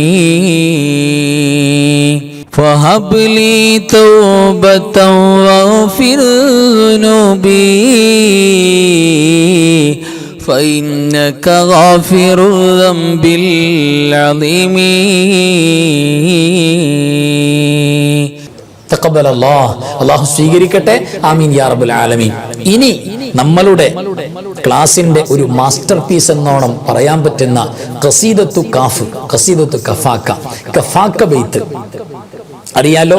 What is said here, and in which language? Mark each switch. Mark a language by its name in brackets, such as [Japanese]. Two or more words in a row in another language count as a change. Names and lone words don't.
[Arabic] فهب لي توبة واغفر ذنوبي فإنك غافر الذنب العظيم تقبل الله [Malayalam] സ്വീകരിക്കട്ടെ. [Arabic] آمين يا رب العالمين. [Malayalam] ഇനി നമ്മളുടെ ക്ലാസിന്റെ ഒരു [English] master piece [Malayalam] എന്നോണം പറയാൻ പറ്റുന്ന ഖസീദത്തു കഫാക്ക ബൈത്ത് അറിയാലോ.